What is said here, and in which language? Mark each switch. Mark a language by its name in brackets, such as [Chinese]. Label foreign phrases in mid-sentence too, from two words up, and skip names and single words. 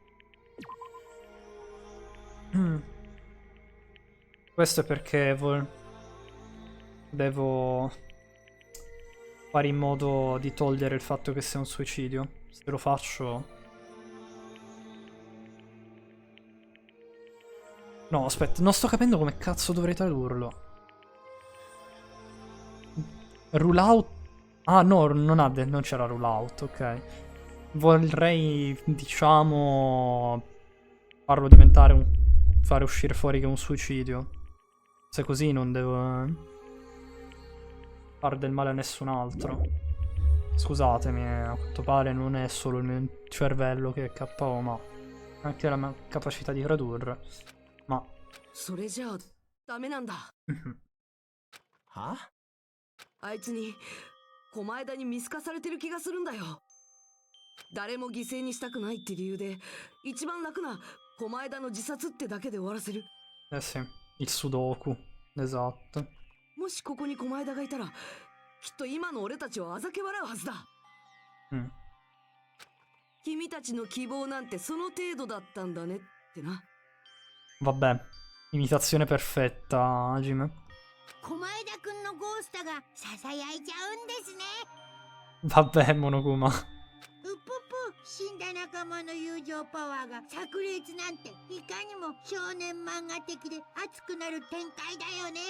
[Italian] Questo è perché devo fare in modo di togliere il fatto che sia un suicidio. Se lo faccio... No, aspetta, non sto capendo come cazzo dovrei tradurlo. [English] Rule out... [Italian] Ah no, non c'era [English] rule out, [Italian] ok. Vorrei, diciamo, farlo diventare fare uscire fuori che è un suicidio. Se così non devo fare del male a nessun altro. Scusatemi, a quanto pare non è solo il mio cervello che è KO, ma anche la mia capacità di tradurre. Ma... [Japanese] それじゃあダメなんだ。は？あいつに狛枝に見透かされてる気がするんだよ。誰も犠牲にしたくないって理由で一番楽な狛枝の自殺ってだけで終わらせる。 [Italian] Eh sì, il sudoku, esatto. [Japanese] もしここに狛枝がいたらきっと今の俺たちをあざけ笑うはずだ。君たちの希望なんてその程度だったんだねってな。 [Italian] Vabbè, imitazione perfetta, Hajime. [Japanese] 狛枝くんのゴーストがささやいちゃうんですね。 [Italian] Vabbè, Monokuma. [Japanese] うっぷっぷ、死んだ仲間の友情パワーが炸裂なんていかにも少年漫画的で熱くなる展開だよね。